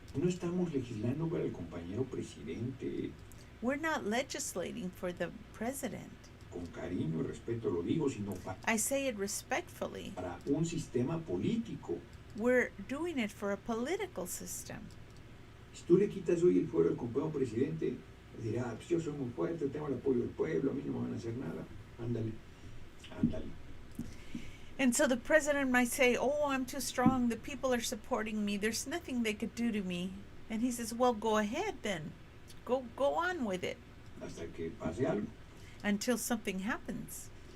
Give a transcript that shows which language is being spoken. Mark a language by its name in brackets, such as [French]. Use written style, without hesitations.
[Spanish] no estamos legislando para el compañero presidente. [English] We're not legislating for the president. [Spanish] Con cariño y respeto lo digo, sino [English] I say it respectfully. [Spanish] para un sistema político. [English] We're doing it for a political system. [Spanish] Si tú le quitas hoy el fuero al compañero presidente, dirá, pues yo soy muy fuerte, tengo el apoyo del pueblo, a mí no me van a hacer nada. Ándale. [English] And so the president might say, oh, I'm too strong, the people are supporting me, there's nothing they could do to me. And he says, well, go ahead then. Go on with it [Spanish] Hasta que pase algo. [English] until something happens.